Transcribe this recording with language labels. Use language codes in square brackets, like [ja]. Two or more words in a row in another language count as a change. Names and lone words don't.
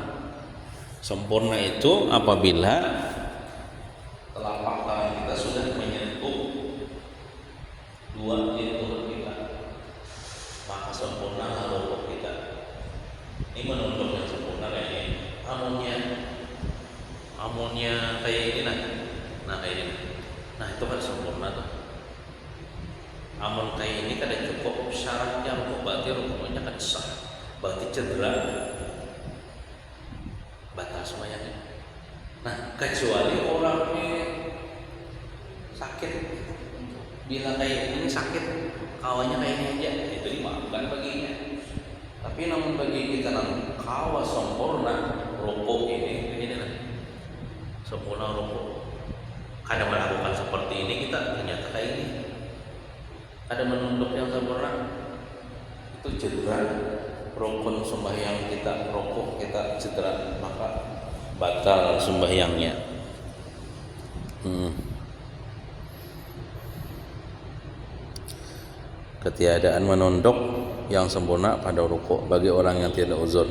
[id] Sempurna itu apabila telapak tangan kita sudah menyentuh dua lutut kita, maka sempurna ruku' kita. [bjn] Ini menunduk yang sempurna kayak ini. Amunnya kayak ini nah kayak ini. [id] Nah itu kan sempurna tuh. [bjn] Amun kayak ini kada cukup syaratnya ruku', berarti ruku'nya kan sah. [id] Berarti cedera batal semuanya. Nah, kecuali orangnya sakit. [bjn] Bila kayak ini sakit, kawannya kayak ini aja, itu dimaafkan baginya. Tapi namun bagi kita nang kawa sempurna ruku' ini lah. [id] Sempurna ruku'. [bjn] Kada melakukan seperti ini kita ternyata kayak ini. [id] Ada menunduk yang sempurna, itu cedera rukun sembahyang kita, ruku' kita cedera, maka batal sembahyangnya. Ketiadaan menunduk yang sempurna pada ruku' bagi orang yang tidak uzur.